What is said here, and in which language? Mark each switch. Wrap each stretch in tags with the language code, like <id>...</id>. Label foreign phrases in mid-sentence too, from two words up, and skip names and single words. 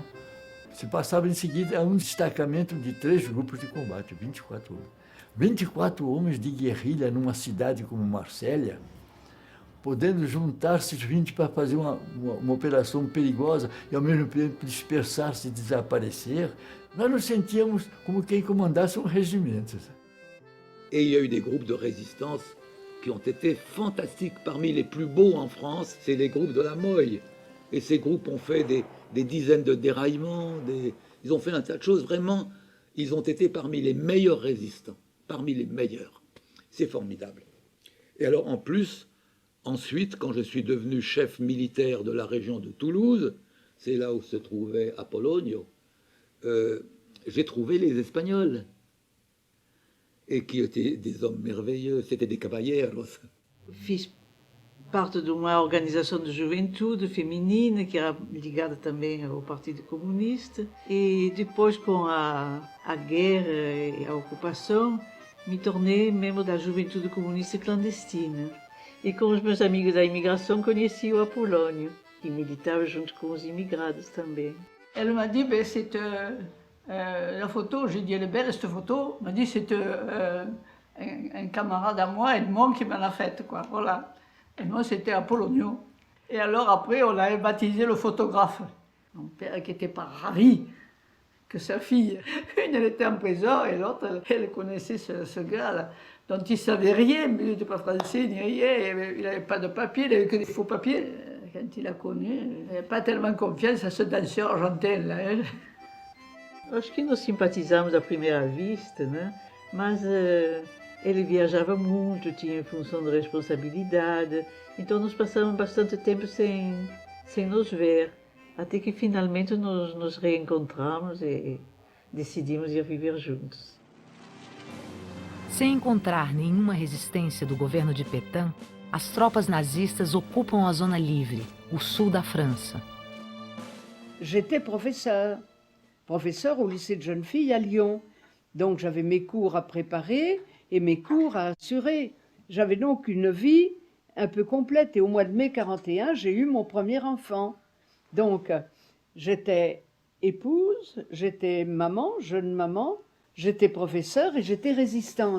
<pt>Se passava em seguida a um destacamento de 3 grupos de combate, 24 homens. 24 homens de guerrilha numa cidade como Marsella, podendo juntar-se 20 para fazer uma operação perigosa e ao mesmo tempo dispersar-se e desaparecer, nós nos sentíamos como quem comandasse um regimento.</pt> <fr>Et il y a eu des groupes de résistance qui ont été fantastiques. Parmi les plus beaux en France, c'est les groupes de la Moille. Et ces groupes ont fait des dizaines de déraillements, ils ont fait un tas de choses. Vraiment, ils ont été parmi les meilleurs résistants, parmi les meilleurs. C'est formidable. Et alors, en plus, ensuite, quand je suis devenu chef militaire de la région de Toulouse, c'est là où se trouvait Apolonio, j'ai trouvé les Espagnols, et qui étaient des hommes merveilleux, c'était des caballeros.</fr> <pt>Fiz parte de uma organização de juventude feminina que era ligada também ao Partido Comunista, e depois, com a guerra e a ocupação, me tornei membro da Juventude Comunista Clandestina. E com os meus amigos da imigração conheci o Apolônio, que militava junto com os imigrados também.</pt> <fr>Elle m'a dit, ben, c'est la photo, j'ai dit, elle est belle cette photo. Elle m'a dit, c'est un camarade à moi, Edmond, qui me l'a faite, quoi. Voilà. Edmond, c'était Apolonio. Et alors après, on avait baptisé le photographe. Mon père qui n'était pas ravi que sa fille, une elle était en prison et l'autre, elle connaissait ce gars-là, dont il ne savait rien, mais il n'était pas français ni rien, il n'avait pas de papier, il n'avait que des faux papiers. Quand il a connu, il n'avait pas tellement confiance à ce danseur argentin là.</fr> <pt>Acho que nós simpatizamos à primeira vista, né? Mas ele viajava muito, tinha função de responsabilidade, então nós passamos bastante tempo sem nos ver, até que finalmente nos reencontramos e decidimos ir viver juntos. Sem encontrar nenhuma resistência do governo de Pétain, as tropas nazistas ocupam a zona livre, o sul da França.</pt> <fr>J'étais professeur au lycée de jeunes filles à Lyon. Donc j'avais mes cours à préparer et mes cours à assurer. J'avais donc une vie un peu complète. Et au mois de mai 1941, j'ai eu mon premier enfant. Donc j'étais épouse, j'étais maman, jeune maman, j'étais professeure et j'étais résistante.</fr>